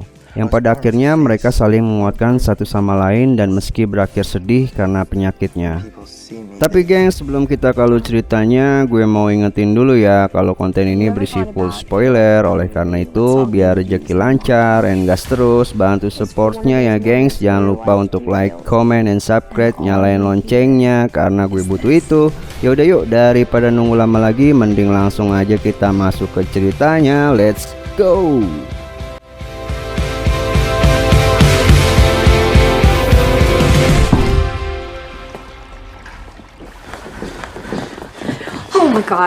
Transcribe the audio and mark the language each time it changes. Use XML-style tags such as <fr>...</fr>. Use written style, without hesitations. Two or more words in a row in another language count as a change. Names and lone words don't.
<id>Yang pada akhirnya mereka saling menguatkan satu sama lain dan meski berakhir sedih karena penyakitnya. Tapi geng, sebelum kita ke alur ceritanya, gue mau ingetin dulu ya kalau konten ini berisi full spoiler. Oleh karena itu biar rezeki lancar and gas terus, bantu supportnya ya gengs. Jangan lupa untuk</id> <en>like, comment, and subscribe,</en> <id>nyalain loncengnya karena gue butuh itu. Yaudah yuk, daripada nunggu lama lagi, mending langsung aja kita masuk ke ceritanya.</id> <en>Let's go. Oh my God.</en>